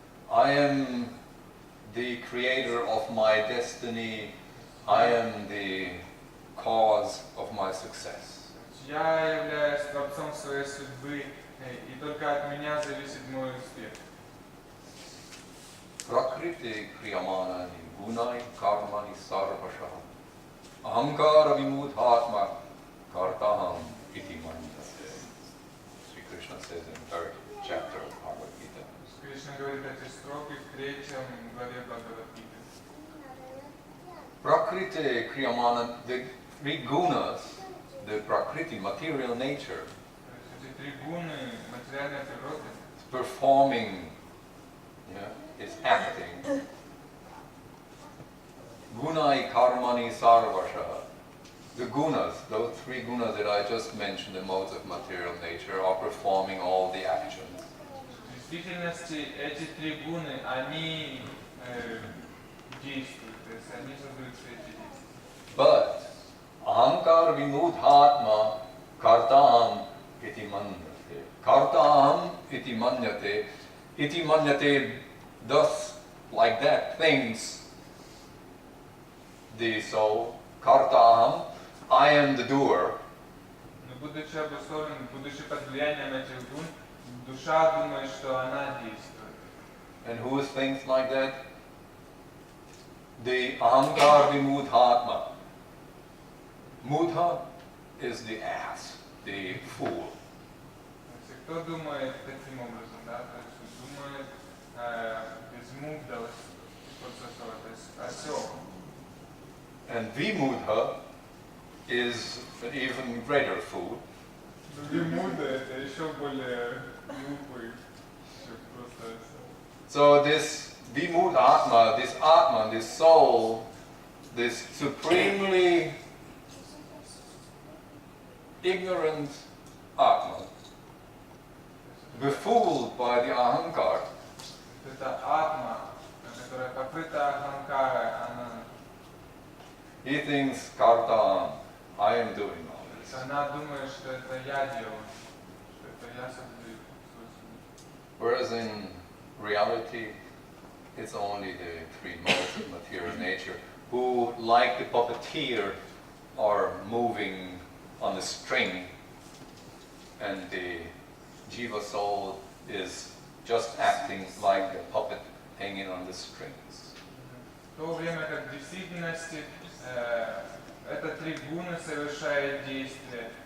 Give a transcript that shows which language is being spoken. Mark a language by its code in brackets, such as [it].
[en] I am the creator of my destiny, I am the cause of my success. [ru] Я являюсь творцом своей судьбы, и только от меня зависит мой успех. [sa] Prakriti kriyamanani gunai karmani sarvashaha ahankara vimudhatma kartaham iti manyate. [en] Sri Krishna says in the 3rd chapter of Bhagavad Gita. [ru] Кришна говорит эти строки в 3 главе Бхагавад-гиты. [sa] Prakriti kriyamana, [en] the 3 gunas, the prakriti, material nature, [ru] Эти 3 гуны материальной природы, [en] performing, is acting. [sa] Gunai karmani sarvasha. [en] The gunas, those 3 gunas that I just mentioned, the modes of material nature, are performing all the actions. [ru] в действительности эти 3 гуны, они действуют, то есть они создают все эти действия. [sa] But ahankar vimudhatma kartam iti manyate. Kartam iti manyate. Iti manyate, [en] thus, like that, thinks the soul. Kartam, I am the doer. [ru] Но будучи обусловлен, будучи под влиянием этих гун, душа думает, что она действует. [en] And who thinks like that? The ahankar vimudhatma. Mudha is the ass, the fool. [ru] То есть кто думает таким образом, да, то есть думает без мудра, то есть осел. [en] And vimudha is an even greater fool. [ru] Вимуда это еще более глупый, чем просто осел. [en] So this vimudha atma, this atma, this soul, this supremely ignorant atma, befooled by the ahankar, [ru] Это атма, которая покрыта аханкарой, она, [en] he thinks kartam, I am doing all this. [ru] она думает, что это я делаю, что это я создаю свою судьбу. [en] Whereas in reality, it's only the 3 modes of material nature who, like the puppeteer, are moving on the string, and the jiva soul is just acting like a puppet hanging on the strings. [ru] В то время как в действительности это 3 гуны совершают действие.